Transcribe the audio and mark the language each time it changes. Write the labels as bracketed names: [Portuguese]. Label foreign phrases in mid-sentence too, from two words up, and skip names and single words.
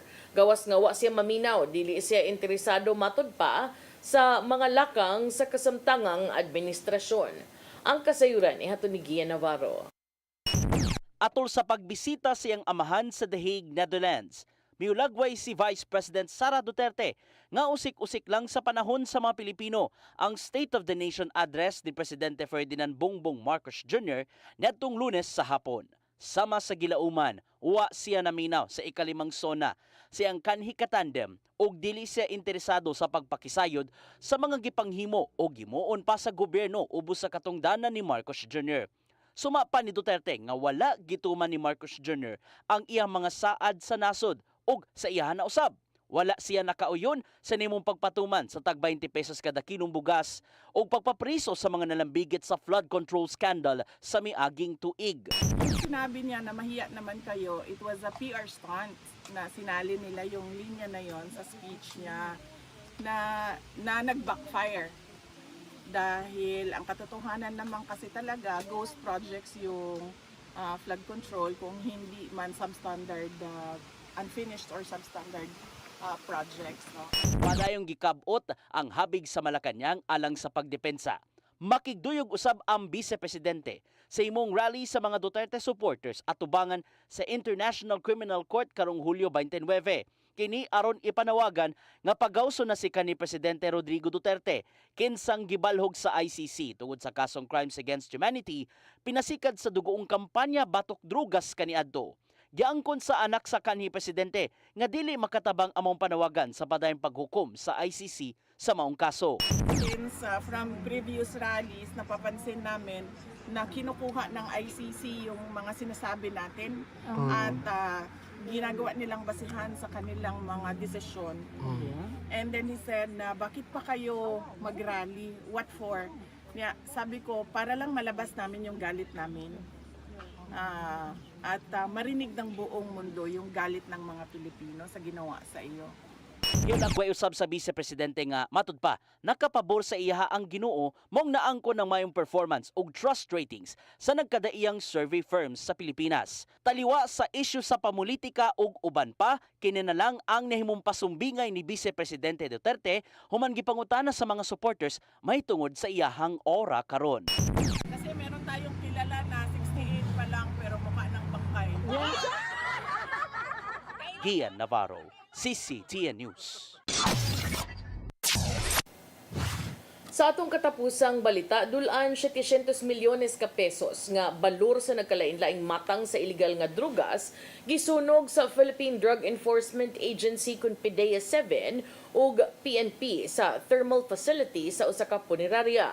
[Cebuano] Gawas nga wa siya maminaw, dili siya interesado matud pa sa mga lakang sa kasamtangang administrasyon. Ang kasayuran ihatod ni Gian Navarro. Atol sa pagbisita siyang amahan sa The Hague, Netherlands, miulagway si Vice President Sara Duterte nga usik-usik lang sa panahon sa mga Pilipino ang State of the Nation address ni Presidente Ferdinand Bongbong Marcos Jr. niadtong Lunes sa hapon. Sama sa gilauman, uwa siya naminaw sa ikalimang sona siyang kanhi katandem ug dili siya interesado sa pagpakisayod sa mga gipanghimo o gimuon pa sa gobyerno ubos sa katungdanan ni Marcos Jr. Sumapa ni Duterte nga wala gituman ni Marcos Jr. ang iyang mga saad sa nasod ug sa iyahan na usab. Wala siya nakauyon sa nimong pagpatuman sa tag 20 pesos kada kilong bugas o pagpapriso sa mga nalambigit sa [English] flood control scandal [Cebuano] sa miaging tuig. [Filipino] Sinabi niya na mahiya naman kayo, [English] it was a PR stunt [Filipino] na sinali nila yung linya na yon sa speech niya na nag-backfire. Dahil ang katotohanan naman kasi talaga, [English] ghost projects [Filipino] yung [English] flood control [Filipino] kung hindi man substandard, [English] unfinished or substandard projects. No? [Cebuano] Padayong gikabot ang habig sa Malacañang alang sa pagdepensa. Makigduyog usab ang Vice-Presidente sa imong rally sa mga Duterte supporters at tubangan sa International Criminal Court karong Hulyo 29. Kini aron ipanawagan nga pagawso na si kanhi Presidente Rodrigo Duterte kinsang gibalhog sa ICC tungod sa kasong Crimes Against Humanity pinasikad sa dugoong kampanya batok drugas kaniadto. Giangkon sa anak sa kanhi Presidente nga dili makatabang among panawagan sa padayong paghukom sa ICC sa maong kaso. [English] Since from previous rallies, [Filipino] napapansin namin na kinukuha ng ICC yung mga sinasabi natin at ginagawa nilang basihan sa kanilang mga desisyon. [English] And then he said [Filipino] na bakit pa kayo mag-rally? [English] What for? [Filipino] Sabi ko, para lang malabas namin yung galit namin. At marinig ng buong mundo yung galit ng mga Pilipino sa ginawa sa iyo. [Cebuano] Yun ang usab sa Vice-Presidente nga matud pa nakapabor sa iyaha ang Ginoo mong naangkon ng mayong performance ug [English] trust ratings [Cebuano] sa nagkadaiyang [English] survey firms [Cebuano] sa Pilipinas. Taliwa sa isyu sa pamulitika ug uban pa kini na lang ang nahimong pasumbingay ni Vice-Presidente Duterte human gipangutana sa mga supporters may tungod sa iyahang ora karon. [Filipino] Kasi meron tayong kilala na 68 pa lang pero mukha ng bangkay. [Cebuano] Gian Navarro, CCTN News. Sa atong katapusang balita, dulaan 700 milyones ka pesos nga balor sa nagkalain-laing matang sa illegal nga drugas gisunog sa Philippine Drug Enforcement Agency kun PDEA 7 ug PNP sa [English] thermal facility [Cebuano] sa usa ka punerarya.